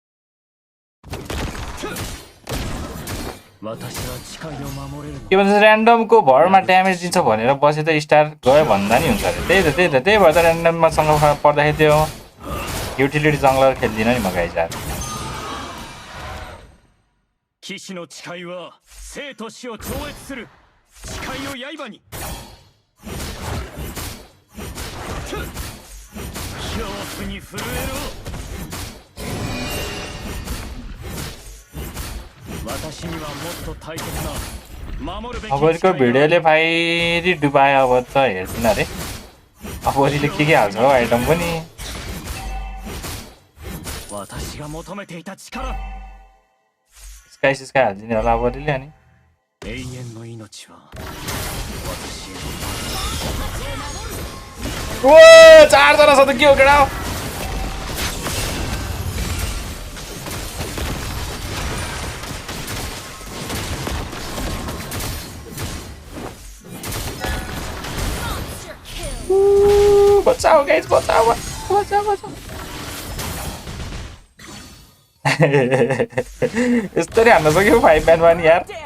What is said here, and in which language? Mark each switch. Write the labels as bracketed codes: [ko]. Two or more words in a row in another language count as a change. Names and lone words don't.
[ja] 私は誓いを守れる。 [ne] के भन्छ ऱ्यान्डमको भरमा ड्यामेज दिन्छ भनेर बसे त स्टार गयो भन्दा नि हुन्छ अरे त्यही भएर त ऱ्यान्डममा सँग पर्दाखेरि त्यो युटिलिटी जङ्गलर खेल्दिन नि म गाइज यार [ja] 騎士の誓いは生と死を超越する。誓いを刃に。恐怖に震えろ。私にはもっと大切な守るべき。 [ne] अबोरीको भिडियोले फेरि डुबायो अब त हेर्दिन अरे अबोरीले के हाल्छ हो आइटम पनि [ja] 私が求めていた力。 [ne] स्काई हाल्दिने होला अबोरीले अनि [ja] 永遠の命は私へ。 [ne] ओ 4 जना छ त के हो केडा बचाओ गाइस बचाओ यसरी हान्न सक्यो 5 [en] man one [ne] यार